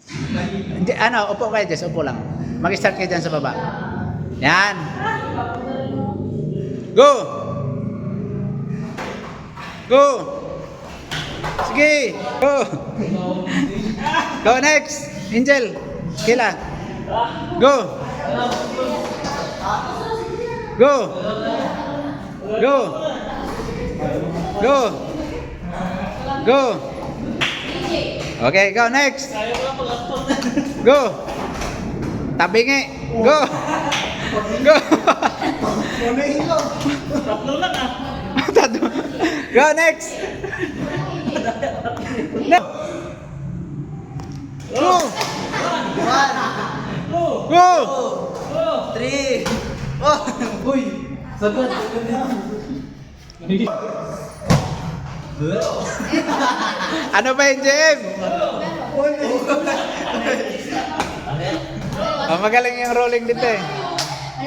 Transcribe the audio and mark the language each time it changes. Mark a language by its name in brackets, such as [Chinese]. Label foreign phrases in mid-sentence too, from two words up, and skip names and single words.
[Filipino] Upo kayo, Jess. Upo lang. Mag-start kayo dyan sa baba. Yan. [English] Go! Go! Sige! Go! Go next! Angel! Kila! Go! Go! Go! Go! Go! Okay, go next! Go! Tabingi! Go! Go! [Filipino] Tatlo lang ah. [English] Go next! No! Go! Go! 3. [Filipino] Oh! Uy! Sagot! Ano ba yung JM? Magaling yung rolling dito eh.